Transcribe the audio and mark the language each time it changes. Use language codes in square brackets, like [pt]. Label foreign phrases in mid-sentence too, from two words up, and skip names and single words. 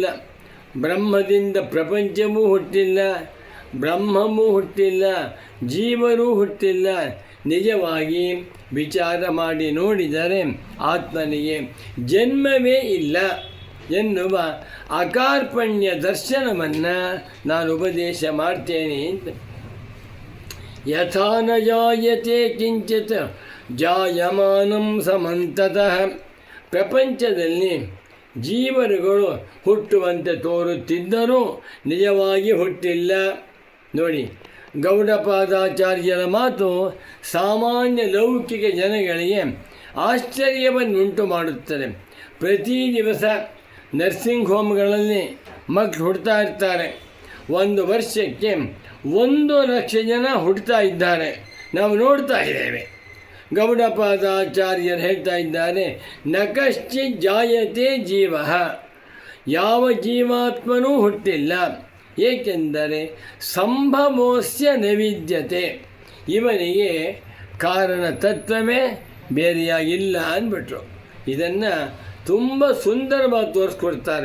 [kn] ಬ್ರಹ್ಮದಿಂದ ಪ್ರಪಂಚವೂ ಹುಟ್ಟಿಲ್ಲ, ಬ್ರಹ್ಮವೂ ಹುಟ್ಟಿಲ್ಲ, ಜೀವರೂ ಹುಟ್ಟಿಲ್ಲ. ನಿಜವಾಗಿ ವಿಚಾರ ಮಾಡಿ ನೋಡಿದರೆ ಆತ್ಮನಿಗೆ ಜನ್ಮವೇ ಇಲ್ಲ ಎನ್ನುವ ಅಕಾರ್ಪಣ್ಯ ದರ್ಶನವನ್ನು ನಾನು ಉಪದೇಶ ಮಾಡ್ತೇನೆ ಅಂತ. [sa] ಯಥಾ ನ ಜಾಯತೆ ಕಿಂಚಿತ್ ಜಾಯಮಾನಂ ಸಮಂತತಃ. [kn] ಪ್ರಪಂಚದಲ್ಲಿ ಜೀವರುಗಳು ಹುಟ್ಟುವಂತೆ ತೋರುತ್ತಿದ್ದರೂ ನಿಜವಾಗಿ ಹುಟ್ಟಿಲ್ಲ. ನೋಡಿ, ಗೌಡಪಾದಾಚಾರ್ಯರ ಮಾತು ಸಾಮಾನ್ಯ ಲೌಕಿಕ ಜನಗಳಿಗೆ ಆಶ್ಚರ್ಯವನ್ನುಂಟು ಮಾಡುತ್ತದೆ. ಪ್ರತಿ ದಿವಸ [en] nursing home [kn] ಮಕ್ಕಳು ಹುಡ್ತಾ ಇರ್ತಾರೆ. ಒಂದು ವರ್ಷಕ್ಕೆ 1,00,000 ಜನ ಹುಡ್ತಾ ಇದ್ದಾರೆ. ನಾವು ನೋಡ್ತಾ ಇದ್ದೇವೆ. ಗೌಡಪಾದಾಚಾರ್ಯರು ಹೇಳ್ತಾ ಇದ್ದಾರೆ, [sa] ನ ಕಶ್ಚಿತ್ ಜಾಯತೆ ಜೀವ. [kn] ಯಾವ ಜೀವಾತ್ಮನೂ ಹುಟ್ಟಿಲ್ಲ. [sa] ಏಕೆಂದರೆ ಸಂಭವೋಸ್ಯ ನೈವಿದ್ಯತೆ. [kn] ಇವನಿಗೆ ಕಾರಣ ತತ್ವವೇ ಬೇರೆಯಾಗಿಲ್ಲ ಅಂದ್ಬಿಟ್ರು. ಇದನ್ನು ತುಂಬ ಸುಂದರವಾಗಿ ತೋರಿಸ್ಕೊಡ್ತಾರೆ.